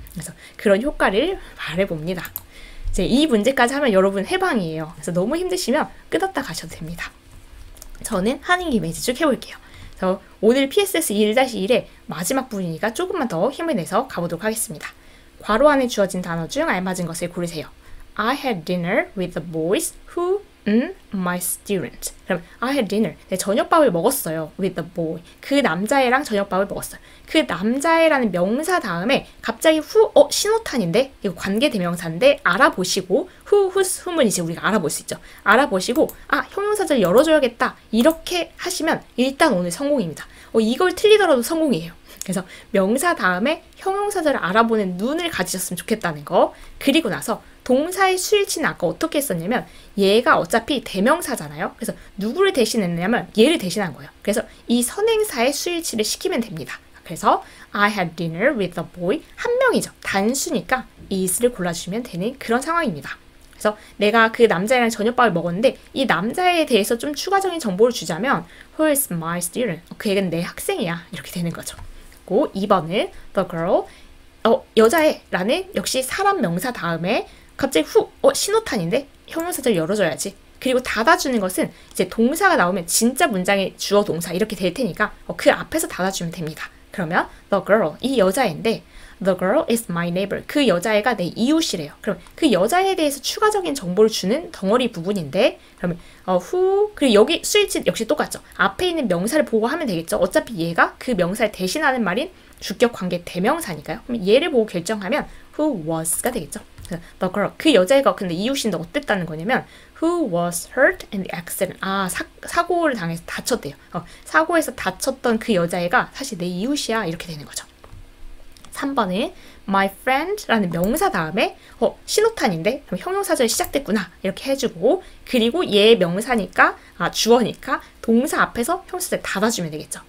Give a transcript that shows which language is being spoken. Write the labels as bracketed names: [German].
[Korean] 그래서 그런 효과를 말해봅니다. 이제 이 문제까지 하면 여러분 해방이에요. 그래서 너무 힘드시면 끊었다 가셔도 됩니다. 저는 하는 김에 이제 쭉 해볼게요. 그래서 오늘 PSS 1-1의 마지막 부분이니까 조금만 더 힘을 내서 가보도록 하겠습니다. 괄호 안에 주어진 단어 중 알맞은 것을 고르세요. [English] I had dinner with the boys who my student. 그럼 I had dinner. [Korean] 저녁밥을 먹었어요. [English] with the boy. [Korean] 그 남자애랑 저녁밥을 먹었어요. 그 남자애라는 명사 다음에 갑자기 who, 신호탄인데 이거 관계대명사인데 알아보시고 who, whose, whom은 이제 우리가 알아볼 수 있죠. 알아보시고 형용사절 열어줘야겠다. 이렇게 하시면 일단 오늘 성공입니다. 이걸 틀리더라도 성공이에요. 그래서 명사 다음에 형용사절을 알아보는 눈을 가지셨으면 좋겠다는 거. 그리고 나서 동사의 수일치는 아까 어떻게 했었냐면 얘가 어차피 대명사잖아요. 그래서 누구를 대신했냐면 얘를 대신한 거예요. 그래서 이 선행사의 수일치를 시키면 됩니다. [English] 그래서 I had dinner with a boy. [Korean] 한 명이죠. 단수니까 is를 골라주시면 되는 그런 상황입니다. 그래서 내가 그 남자애랑 저녁밥을 먹었는데 이 남자애에 대해서 좀 추가적인 정보를 주자면 [English] Who is my student? [Korean] 그 애는 내 학생이야. 이렇게 되는 거죠. 그리고 2번은 the girl. 여자애라는 역시 사람 명사 다음에 갑자기 신호탄인데 형용사절 열어줘야지. 그리고 닫아주는 것은 이제 동사가 나오면 진짜 문장의 주어 동사 이렇게 될 테니까 그 앞에서 닫아주면 됩니다. [English] 그러면 the girl, [Korean] 이 여자애인데 [English] the girl is my neighbor. [Korean] 그 여자애가 내 이웃이래요. 그럼 그 여자애에 대해서 추가적인 정보를 주는 덩어리 부분인데 그러면 who, 그리고 여기 수일치 역시 똑같죠. 앞에 있는 명사를 보고 하면 되겠죠. 어차피 얘가 그 명사를 대신하는 말인 주격 관계 대명사니까요. 그럼 얘를 보고 결정하면 who was가 되겠죠. [English] the girl, [Korean] 그 여자애가 근데 이웃인데 어땠다는 거냐면 [English] who was hurt in the accident. [Korean] 사고를 당해서 다쳤대요. 사고에서 다쳤던 그 여자애가 사실 내 이웃이야. 이렇게 되는 거죠. 3번은 my friend라는 명사 다음에 신호탄인데 그럼 형용사절이 시작됐구나 이렇게 해주고 그리고 얘 명사니까 주어니까 동사 앞에서 형용사절 닫아주면 되겠죠.